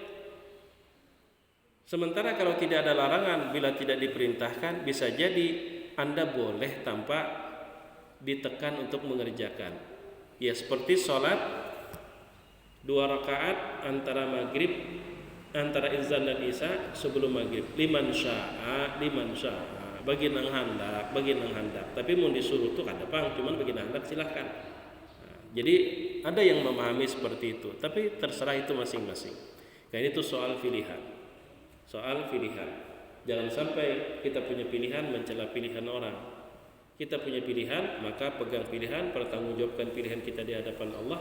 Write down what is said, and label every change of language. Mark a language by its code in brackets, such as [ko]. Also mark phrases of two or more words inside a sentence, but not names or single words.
[id] Sementara kalau tidak ada larangan bila tidak diperintahkan bisa jadi Anda boleh tanpa ditekan untuk mengerjakan. Ya seperti sholat 2 rakaat antara maghrib, antara izan dan isya sebelum maghrib. [ar] Liman sya'a [bjn] bagi nang hendak, tapi mau disuruh tuh kada pang, cuman bagi nang hendak silahkan. [id] Nah, jadi ada yang memahami seperti itu, tapi terserah itu masing-masing. Karena itu soal pilihan. Jangan sampai kita punya pilihan mencela pilihan orang. Kita punya pilihan, maka pegang pilihan, pertanggungjawabkan pilihan kita di hadapan Allah.